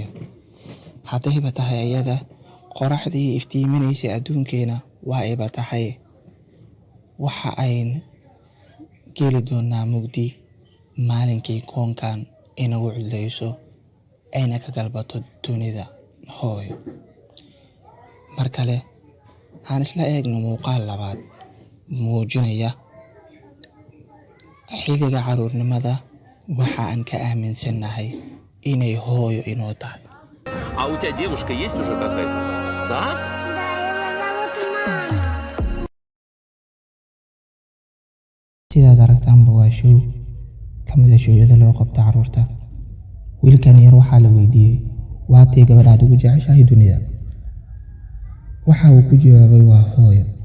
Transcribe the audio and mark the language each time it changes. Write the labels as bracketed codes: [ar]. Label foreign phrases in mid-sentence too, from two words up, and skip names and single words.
[so] haddayba tahay iyada qoraxdii iftiiminaysay adduunkeena, waa ayba tahay waxa ayn geli doonaa mugdi maalinkii koonkan inagu cudlayso ayna ka galbato dunida hooyo. mar kale aan isla eegno muuqaal labaad muujinaya xilliga caruurnimada waxa aan ka aaminsannahay inay hooyo inoo tahay. [ru] А у тебя девушка есть уже какая-то? Да? [so] sidaad aragtaanba waa show ka mid ah shooyada loo qabto carruurta. wiilkan yar waxaa la weydiiyey, waatay gabadhaad ugu jeceshahay dunida? waxa uu ku jawaabay, waa hooyo.